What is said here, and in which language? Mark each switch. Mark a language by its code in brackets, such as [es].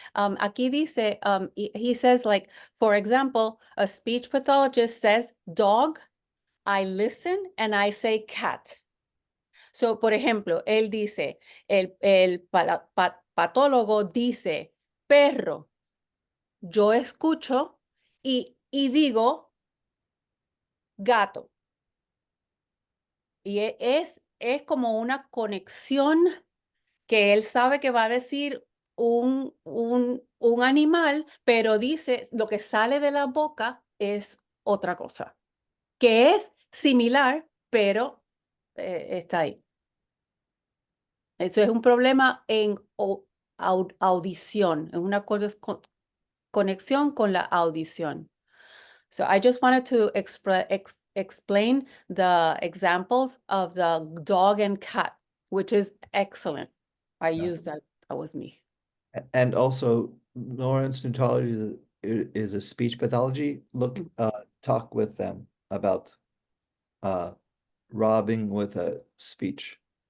[es] Aquí dice, [en] he says, like, for example, a speech pathologist says dog, I listen and I say cat. [es] So, por ejemplo, él dice, el patólogo dice perro, yo escucho y digo gato. Y es como una conexión que él sabe que va a decir un animal, pero dice lo que sale de la boca es otra cosa, que es similar, pero está ahí. Eso es un problema en audición, en una conexión con la audición. [en] So I just wanted to explain the examples of the dog and cat, which is excellent. I Yeah. used that. That was me. And also, Lawrence Nutari is a speech pathology. Look, talk with them about robbing with a speech.